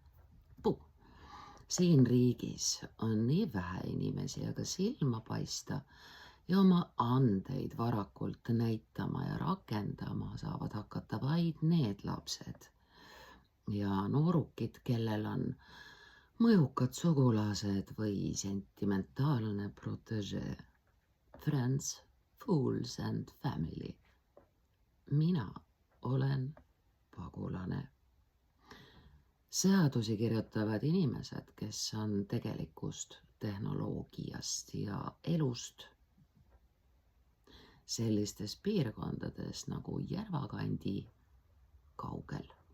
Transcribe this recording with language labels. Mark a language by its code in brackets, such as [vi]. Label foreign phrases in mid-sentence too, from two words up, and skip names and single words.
[et] Siin riigis on nii vähe inimesi, aga silma paista ja oma andeid varakult näitama ja rakendama saavad hakata vaid need lapsed ja noorukid, kellel on mõjukad sugulased või sentimentaalne protégé. [en] Friends, fools and family. [et] Mina olen pagulane. Seadusi kirjutavad inimesed, kes on tegelikust tehnoloogiast ja elust sellistes piirkondades nagu Järvakandi kaugel.